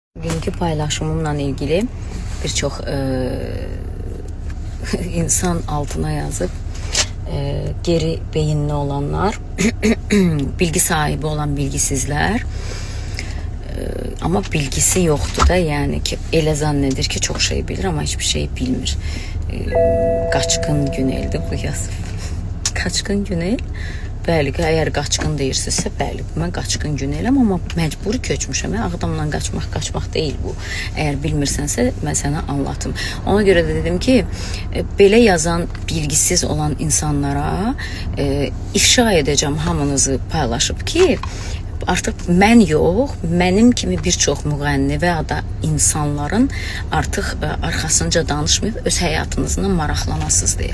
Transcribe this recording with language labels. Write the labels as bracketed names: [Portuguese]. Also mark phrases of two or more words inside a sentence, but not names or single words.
[Turkish] Bugünkü paylaşımımla ilgili birçok insan altına yazıp geri beyinli olanlar, bilgi sahibi olan bilgisizler, ama bilgisi yoktu da, [Azerbaijani] yani ki elə zannedir [Turkish] ki çok şey bilir ama hiçbir şey bilmir. [Azerbaijani] Qaçqın Günel'di bu yazıb. Qaçqın Günel. Bəli, əgər qaçqın deyirsinizsə, bəli, mən qaçqın Güneləm, amma məcburi köçmüşəm. Ağdamla qaçmaq deyil bu. Əgər bilmirsənsə, mən sənə anlatım. Ona görə də dedim ki, belə yazan, bilgisiz olan insanlara ifşa edəcəm, hamınızı paylaşıb ki, artıq mən yox, mənim kimi bir çox müğənni və ya da insanların artıq arxasınca danışmayıb öz həyatınızla maraqlanasınız deyə.